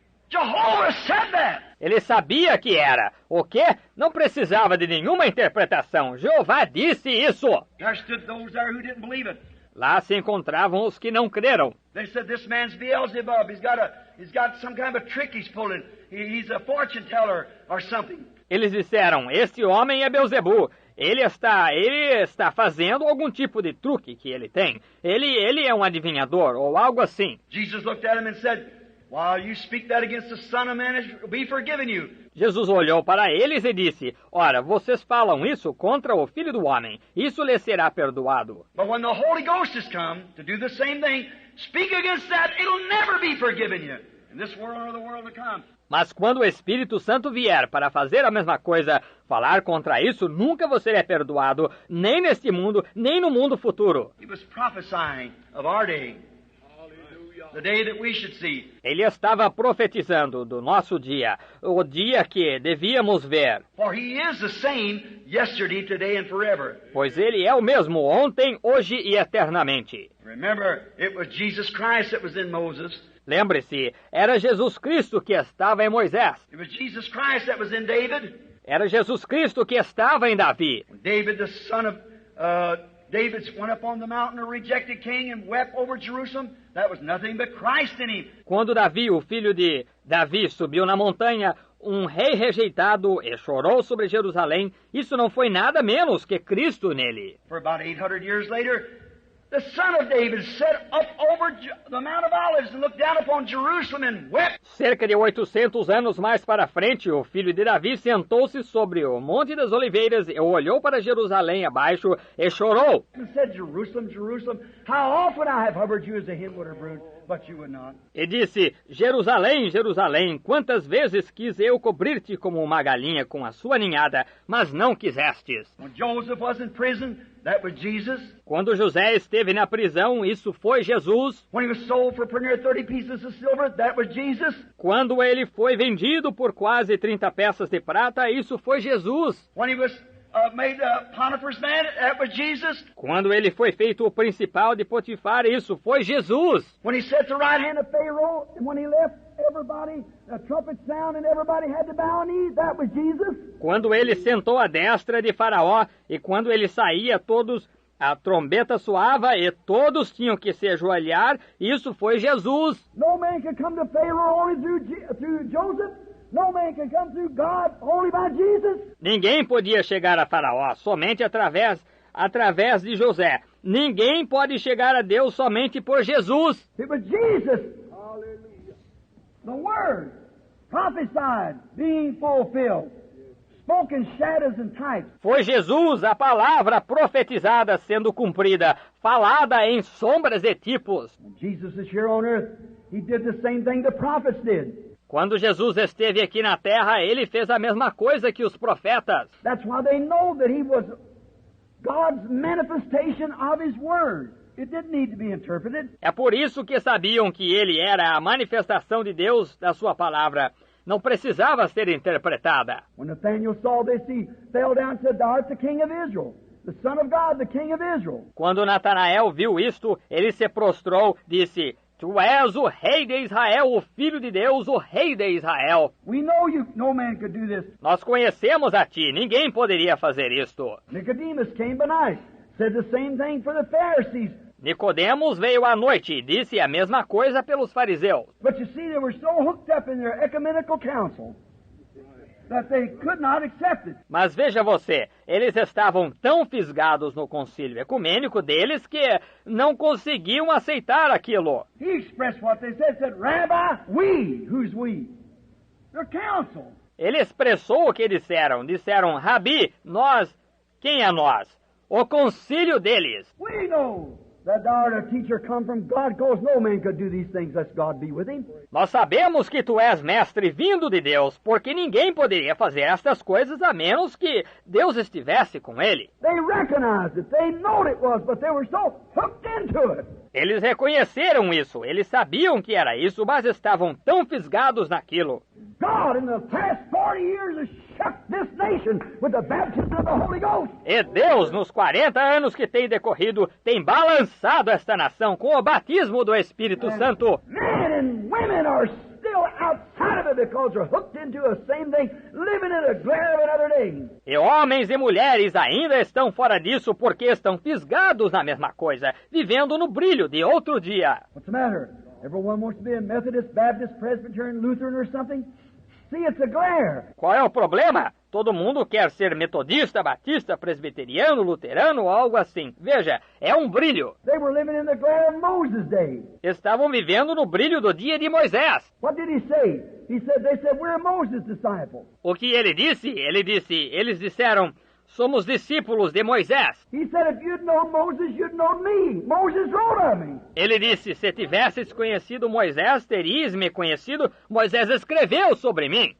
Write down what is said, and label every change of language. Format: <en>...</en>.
<en>Jehovah said that.</en> <pt>Ele sabia que era. O quê? Não precisava de nenhuma interpretação. Jeová disse isso.</pt> <en>There stood those there who didn't believe it.</en> <pt>Lá se encontravam os que não creram.</pt> <en>They said, this man's Beelzebub. He's got some kind of a trick he's pulling. He's a fortune teller or something.</en> <pt>Eles disseram, este homem é Beelzebu. Ele está fazendo algum tipo de truque que ele tem. Ele é um adivinhador ou algo assim.</pt> <en>Jesus looked at him and said, while you speak that against the Son of Man, it will be forgiven you.</en> <pt>Jesus olhou para eles e disse, ora, vocês falam isso contra o Filho do Homem. Isso lhe será perdoado.</pt> <en>But when the Holy Ghost has come to do the same thing, speak against that, it'll never be forgiven you. In this world or the world to come.</en> <pt>Mas quando o Espírito Santo vier para fazer a mesma coisa, falar contra isso, nunca você é perdoado, nem neste mundo, nem no mundo futuro.</pt> <en>He was prophesying of our day, the day that we should see.</en> <pt>Ele estava profetizando do nosso dia, o dia que devíamos ver.</pt> <en>For he is the same yesterday, today and forever.</en> <pt>Pois ele é o mesmo ontem, hoje e eternamente.</pt> <en>Remember, it was Jesus Christ that was in Moses.</en> <pt>Lembre-se, era Jesus Cristo que estava em Moisés.</pt> <en>It was Jesus Christ that was in David.</en> <pt>Era Jesus Cristo que estava em Davi.</pt> <en>David, the son of David, went up on the mountain, a rejected king, and wept over Jerusalem. That was nothing but Christ in him.</en> <pt>Quando Davi, o filho de Davi, subiu na montanha, um rei rejeitado, e chorou sobre Jerusalém, isso não foi nada menos que Cristo nele.</pt> <en>For about 800 years later, the son of David sat up over the Mount of Olives and looked down upon Jerusalem and wept.</en> <pt>Cerca de 800 anos mais para frente, o filho de Davi sentou-se sobre o Monte das Oliveiras e olhou para Jerusalém abaixo e chorou.</pt> <en>And said, Jerusalem, Jerusalem, how often I have hovered you as a hen would her brood, but you would not.</en> <pt>E disse, Jerusalém, Jerusalém, quantas vezes quis eu cobrir-te como uma galinha com a sua ninhada, mas não quisestes.</pt> <en>When Joseph was in prison, that was Jesus.</en> <pt>Quando José esteve na prisão, isso foi Jesus.</pt> <en>When he was sold for pretty near 30 pieces of silver, that was Jesus.</en> <pt>Quando ele foi vendido por quase 30 peças de prata, isso foi Jesus.</pt> <en>When he was made Potiphar's man, that was Jesus.</en> <pt>Quando ele foi feito o principal de Potifar, isso foi Jesus.</pt> <en>When he sat at the right hand of Pharaoh, and when he left, everybody, a trumpet sound, and everybody had to bow a knee, that was Jesus.</en> <pt>Quando ele sentou à destra de Faraó, e quando ele saía, a trombeta soava e todos tinham que se ajoelhar, isso foi Jesus.</pt> <en>No man could come to Pharaoh only through Joseph. No man can come through God only by Jesus.</en> <pt>Ninguém podia chegar a Faraó somente através de José. Ninguém pode chegar a Deus somente por Jesus.</pt> <en>It was Jesus. Hallelujah. The Word prophesied being fulfilled. spoke in shadows and types.</en> <pt>Foi Jesus, a palavra profetizada sendo cumprida, falada em sombras e tipos.</pt> <en>When Jesus is here on earth, he did the same thing the prophets did.</en> <pt>Quando Jesus esteve aqui na terra, ele fez a mesma coisa que os profetas.</pt> <en>That's why they know that he was God's manifestation of his word. It didn't need to be interpreted.</en> <pt>É por isso que sabiam que ele era a manifestação de Deus da sua palavra. Não precisava ser interpretada.</pt> <en>When Nathanael saw this, he fell down and said, "Thou art the king of Israel, the Son of God, the King of Israel."</en> <pt>Quando Natanael viu isto, ele se prostrou, disse: Tu és o rei de Israel, o filho de Deus, o rei de Israel.</pt> <en>We know you, no man could do this.</en> <pt>Nós conhecemos a ti, ninguém poderia fazer isto.</pt> <en>Nicodemus came by night, said the same thing for the Pharisees.</en> <pt>Nicodemos veio à noite e disse a mesma coisa pelos fariseus.</pt> <en>But you see, they were so hooked up in their ecumenical council that they could not accept it.</en> <pt>Mas veja você, eles estavam tão fisgados no concílio ecumênico deles que não conseguiam aceitar aquilo.</pt> <en>He expressed what they said, "Rabbi, we." Who's we? Their council.</en> <pt>Ele expressou o que disseram. Disseram, Rabi, nós, quem é nós? O concílio deles.</pt> <en>We know that thou art a teacher come from God, because no man could do these things lest God be with him.</en> <pt>Nós sabemos que tu és mestre vindo de Deus, porque ninguém poderia fazer estas coisas a menos que Deus estivesse com ele.</pt> <en>They recognized it. They knew it was, but they were so hooked into it.</en> <pt>Eles reconheceram isso, eles sabiam que era isso, mas estavam tão fisgados naquilo.</pt> <en>God, in the past 40 years, has shook this nation with the baptism of the Holy Ghost.</en> <pt>E Deus, nos 40 anos que tem decorrido, tem balançado esta nação com o batismo do Espírito Santo.</pt> <en>Men and women are still outside of it because they're hooked into the same thing, living in the glare of another day.</en> <pt>E homens e mulheres ainda estão fora disso porque estão fisgados na mesma coisa, vivendo no brilho de outro dia.</pt> <en>What's the matter? Everyone wants to be a Methodist, Baptist, Presbyterian, Lutheran or something? See, it's a glare.</en> <pt>Qual é o problema? Todo mundo quer ser metodista, batista, presbiteriano, luterano ou algo assim. Veja, é um brilho.</pt> <en>They were living in the glare of Moses' day.</en> <pt>Estavam vivendo no brilho do dia de Moisés.</pt> <en>What did he say? They said, we're Moses' disciples.</en> <pt>O que ele disse? Eles disseram, somos discípulos de Moisés.</pt> <en>He said, if you'd known Moses, you'd known me. Moses wrote of me.</en> <pt>Ele disse, se tivesses conhecido Moisés, terias me conhecido. Moisés escreveu sobre mim.</pt>